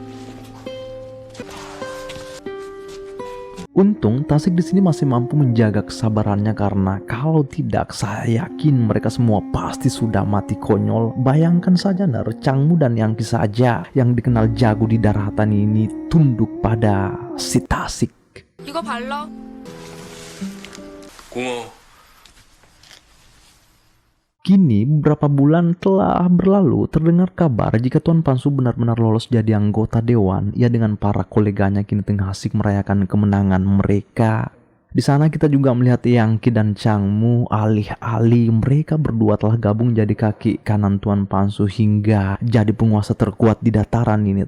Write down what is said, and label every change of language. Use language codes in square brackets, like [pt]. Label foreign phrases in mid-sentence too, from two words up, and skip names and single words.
[id] Untung Tasik di sini masih mampu menjaga kesabarannya, karena kalau tidak saya yakin mereka semua pasti sudah mati konyol. Bayangkan saja Changmu dan Yangki saja yang dikenal jago di daratan ini tunduk pada si Tasik. [ko] 이거 발라. 고마워. [id] Kini beberapa bulan telah berlalu, terdengar kabar jika Tuan Pansu benar-benar lolos jadi anggota dewan. Ia dengan para koleganya kini tengah asik merayakan kemenangan mereka. Di sana kita juga melihat Yangki dan Changmu, alih-alih mereka berdua telah gabung jadi kaki kanan Tuan Pansu hingga jadi penguasa terkuat di dataran ini.